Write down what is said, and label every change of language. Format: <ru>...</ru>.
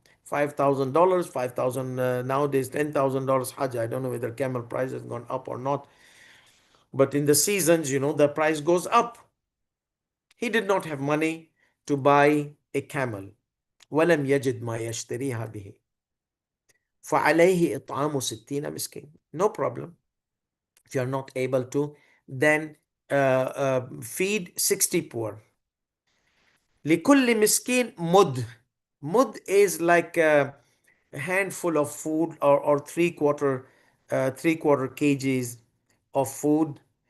<en>$5,000, 5,000 nowadays, $10,000 Hajj. I don't know whether camel price has gone up or not, but in the seasons, the price goes up. He did not have money to buy a camel.</en> <ar>ولم يجد ما يشتريها به فعليه إطعام 60 مسكين.</ar> <en>No problem. If you are not able to, then feed 60 poor.</en> <ar>لكل مسكين مد.</ar> <en>Mud is like a handful of food, or three quarter kgs of food.</en>